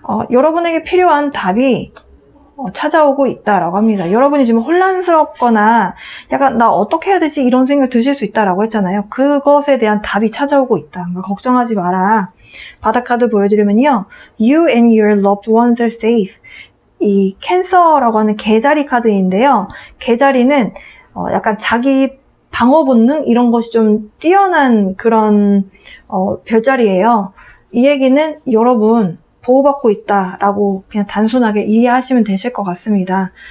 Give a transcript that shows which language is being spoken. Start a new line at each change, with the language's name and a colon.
Korean: 여러분에게 필요한 답이 찾아오고 있다라고 합니다. 여러분이 지금 혼란스럽거나 약간 나 어떻게 해야 되지 이런 생각 드실 수 있다라고 했잖아요. 그것에 대한 답이 찾아오고 있다. 그러니까 걱정하지 마라. 바닥 카드 보여드리면요.
English: You and your loved ones are safe.
Korean: 이 캔서라고 하는 개자리 카드인데요. 개자리는 약간 자기 방어 본능 이런 것이 좀 뛰어난 그런 별자리예요. 이 얘기는 여러분 보호받고 있다라고 그냥 단순하게 이해하시면 되실 것 같습니다.